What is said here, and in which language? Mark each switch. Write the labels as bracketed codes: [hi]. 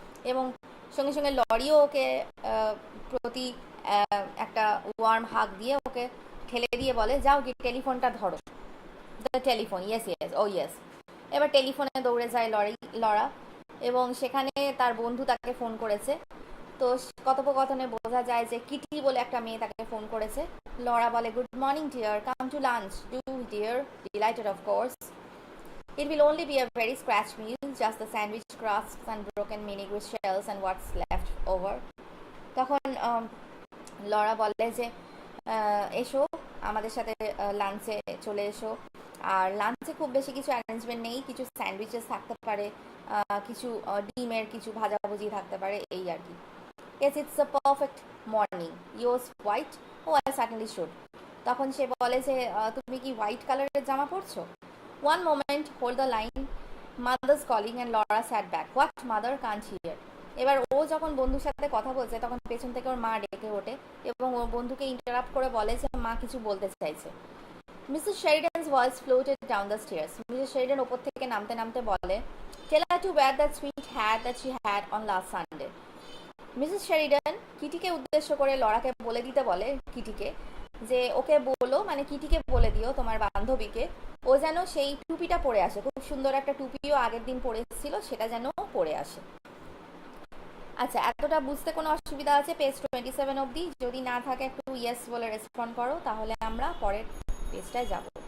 [bn] এবং সঙ্গে সঙ্গে লরিও ওকে প্রতি একটা ওয়ার্ম হাগ দিয়ে ওকে ঠেলে দিয়ে বলে যাও গিয়ে টেলিফোনটা ধরো। [en] The telephone, yes yes, oh yes. [bn] এবার টেলিফোনে দৌড়ে যায় লরা এবং সেখানে তার বন্ধু তাকে ফোন করেছে। তো কথোপকথনে বোঝা যায় যে কিটি বলে একটা মেয়ে তাকে ফোন করেছে। লরা বলে [en] Good morning dear, come to lunch do dear, delighted of course. It will only be a very scratch meal, just the sandwich crusts and broken mini-grist shells and what's left over. [bn] তখন Laura বলে যে এসো আমাদের সাথে লাঞ্চে চলে এসো। আর লাঞ্চে খুব বেশি কিছু অ্যারেঞ্জমেন্ট নেই, কিছু স্যান্ডউইচেস থাকতে পারে, কিছু ডিমের কিছু ভাজাভুজি থাকতে পারে, এই আর কি। [en] Yes, it's a perfect morning. Yours white? Oh, I certainly should. [bn] তখন সে বলে যে তুমি কি হোয়াইট কালারের জামা পরছো? [en] One moment, hold the line. Mother's calling and Laura sat back. What mother can't hear? [bn] এবার ও যখন বন্ধুর সাথে কথা বলছে তখন পেছন থেকে ওর মা ডেকে ওঠে এবং ওর বন্ধুকে ইন্টারাপ্ট করে বলে যে মা কিছু বলতে চাইছে। [en] Mrs. Sheridan's voice floated down the stairs. Mrs. Sheridan [bn] ওপর থেকে নামতে নামতে বলে, [en] Tell her to wear that sweet hat that she had on last Sunday. [bn] Mrs Sheridan কিটিকে উদ্দেশ্য করে লরাকে বলে দিতে বলে কিটিকে যে ওকে বলো, মানে কিটিকে বলে দিও তোমার বান্ধবীকে ও যেন সেই টুপিটা পরে আসে, খুব সুন্দর একটা টুপিও আগের দিন পরে এসেছিল, সেটা যেন পরে আসে। আচ্ছা, এতটা বুঝতে কোনো অসুবিধা আছে পেজ 27 অবধি? যদি না থাকে একটু ইয়েস বলে রেসপন্ড করো, তাহলে আমরা পরের পেজটায় যাব।